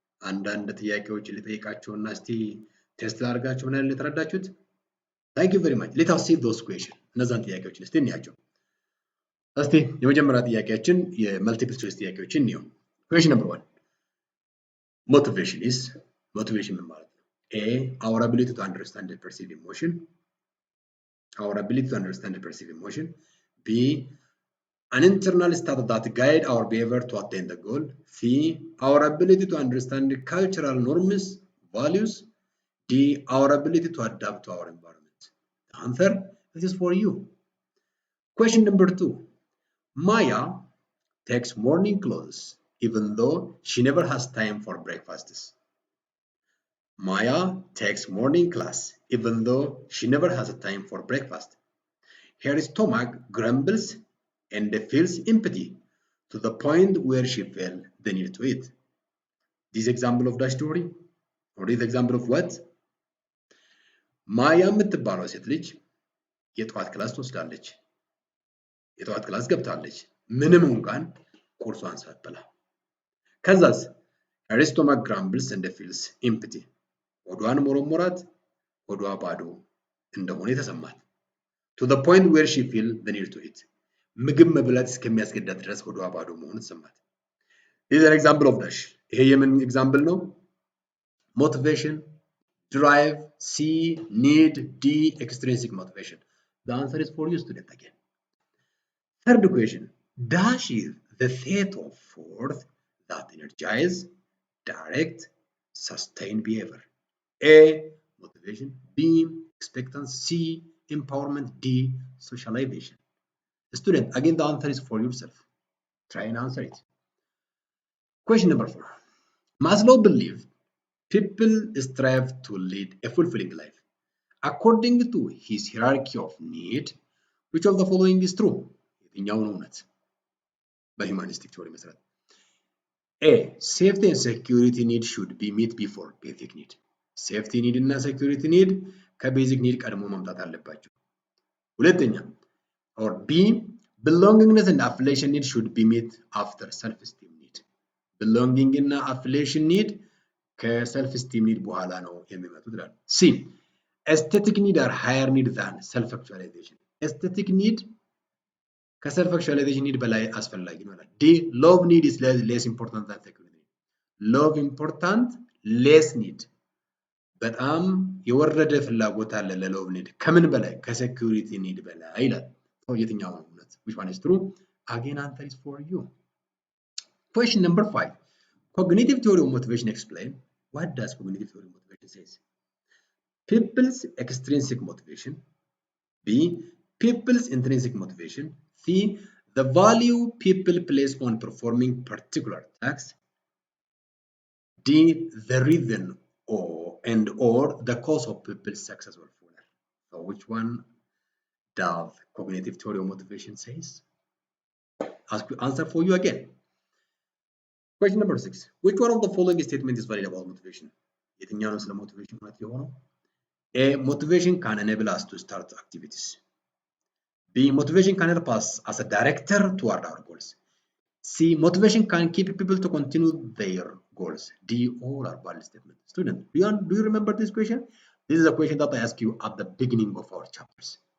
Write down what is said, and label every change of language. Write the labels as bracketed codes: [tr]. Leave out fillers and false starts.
[am] አንዳንድ ጥያቄዎች ልጠይቃችሁና እስቲ ቴስት ላድርጋችሁ ምን ያህል ተረዳችሁት? [en] Thank you very much. Let us see those questions. [am] እነዛን ጥያቄዎችን እስቲ እንያቸው። እስቲ የመጀመሪያ ጥያቄያችን የመልቲፕል ቾይስ ጥያቄዎችን እንየው። [en] Question number 1. [am] Motivation ምን ማለት ነው? [en] A. Our ability to understand and perceive emotion. Our ability to understand and perceive emotion. B. An internal state that guide our behavior to attain the goal. C. Our ability to understand cultural norms, values. D. Our ability to adapt to our environment. The answer is for you. Question number 2. Maya takes morning clothes even though she never has time for breakfasts. Maya takes morning class even though she never has a time for breakfast. Her stomach grumbles and feels empty to the point where she felt the need to eat. This example of the story, or this example of what? [am] ማያ የምትባለው ሴት ልጅ የጠዋት ክላስ ትወስዳለች። የጠዋት ክላስ ገብታለች ምንም እንኳን ቁርሷን ሳትበላ። ከዛስ [en] her stomach grumbles and feels empty. [am] ሆዷን ሞረሞራት፣ ሆዷ ባዶ እንደሆነ የተሰማት። [en] to the point where she feel the need to eat. [am] ምግብ መብላት እስከሚያስገዳት ድረስ ሆዷ ባዶ መሆኑ ተሰማት። [en] This is an example of dash. [am] ይሄ የምን ኤግዛምፕል ነው? [en] Motivation, drive, C, need, D, extrinsic motivation. The answer is for you, student, again. Third question. Dash is the set of force that energize, direct, sustain behavior. A. Motivation. B. Expectancy. C. Empowerment. D. Socialization. Student, again, the answer is for yourself. Try and answer it. Question number 4. Maslow believed people strive to lead a fulfilling life. According to his hierarchy of need, which of the following is true? [am] የትኛውን እውነት በሂውማኒስቲክ ቲዎሪ መሰረት? [en] A. Safety and security need should be met before basic need. [am] ሴፍቲ ኒድ እና ሴኩሪቲ ኒድ ከቤዚክ ኒድ ቀድሞ መምጣት አለባቸው። ሁለተኛ or B. [en] Belongingness and affiliation need should be met after self-esteem need. [am] Belonging እና affiliation need ከሰልፍ ስቲም ኒድ በኋላ ነው የሚመጡት ይላል። C. [en] Aesthetic need are higher need than self-actualization. Aesthetic need ከሰልፍ actualization need [am] በላይ አስፈላጊ ነው ይላል። [en] D. Love need is less important than security need. Love important, less need. [am] በጣም የወረደ ፍላጎት አለ ለሎቭ ኒድ ከምን በላይ ከሴኩሪቲ ኒድ በላይ ይላል። የትኛው ነው እውነት? [en] Which one is true? Again, answer is for you. Question number 5. Cognitive theory of motivation explain. What does cognitive theory of motivation says? People's extrinsic motivation. B. People's intrinsic motivation. C. The value people place on performing particular tasks. D. The reason or the cause of people's successful failure. So which one does cognitive theory of motivation says? Answer for you again. Question number 6. Which one of the following statement is valid about motivation? [am] የትኛው ነው ስለ motivation ማለት የሆነው? [en] A. Motivation can enable us to start activities. B. Motivation can help us as a director toward our goals. C. Motivation can keep people to continue their goals. D. All are valid statements. Student, do you remember this question? This is a question that I asked you at the beginning of our chapters.